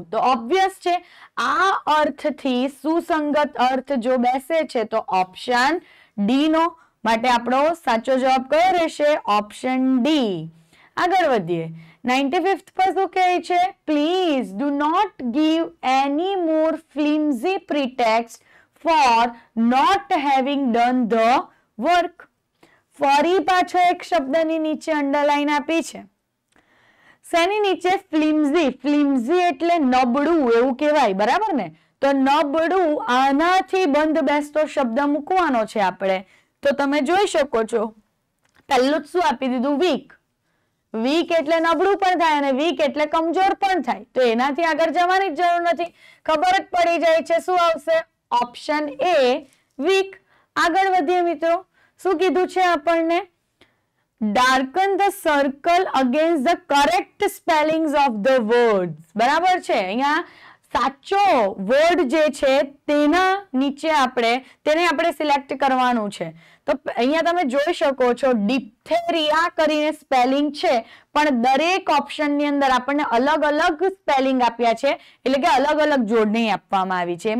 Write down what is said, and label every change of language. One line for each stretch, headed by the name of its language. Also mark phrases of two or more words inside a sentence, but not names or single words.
Gujarati: તો ઓબ્વિયસ છે આ અર્થથી સુસંગત અર્થ જો બેસે છે તો
English: option D
Gujarati: નો, માટે આપણો સાચો જવાબ કયો રહેશે?
English: option D.
Gujarati: આગળ વધીએ. 95th પર શું કહે છે?
English: please do not give any more flimsy pretext for not having done the work.
Gujarati: ફરી પાછો એક શબ્દની નીચે અંડરલાઈન આપી છે. શેની નીચે? ફ્લિમ્સી. ફ્લિમ્સી એટલે નબળું એવું કહેવાય, બરાબર ને? તો નબળું, આનાથી બંધ બેસતો શબ્દ મૂકવાનો છે આપણે. તો તમે જોઈ શકો છો પહેલું શું આપી દીધું? વીક. વીક એટલે નબળું પણ થાય અને વીક એટલે કમજોર પણ થાય, તો એનાથી આગળ જવાની જ જરૂર નથી, ખબર જ પડી જાય છે. શું આવશે?
English: option A,
Gujarati: વીક. આગળ વધીએ મિત્રો. શું કીધું છે આપણને?
English: darken the circle against the correct spellings of the words.
Gujarati: બરાબર છે, અહીંયા સાચો વર્ડ જે છે તેના નીચે તેને આપણે સિલેક્ટ કરવાનું છે. તો અહીંયા તમે જોઈ શકો છો ડિપ્થેરિયા કરીને સ્પેલિંગ છે, પણ દરેક ઓપ્શનની અંદર આપણને અલગ અલગ સ્પેલિંગ આપ્યા છે, એટલે કે અલગ અલગ જોડણી આપવામાં આવી છે.